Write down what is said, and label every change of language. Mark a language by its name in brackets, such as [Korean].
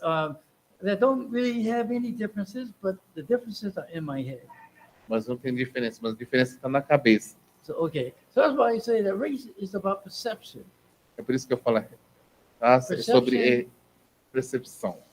[English] that don't really have any differences, but the differences are in my head. [Portuguese] mas não tem diferença, mas a diferença está na cabeça. [English] So, okay. So that's why I say that race is about perception [Portuguese] É por isso que eu falo, raça é sobre percepção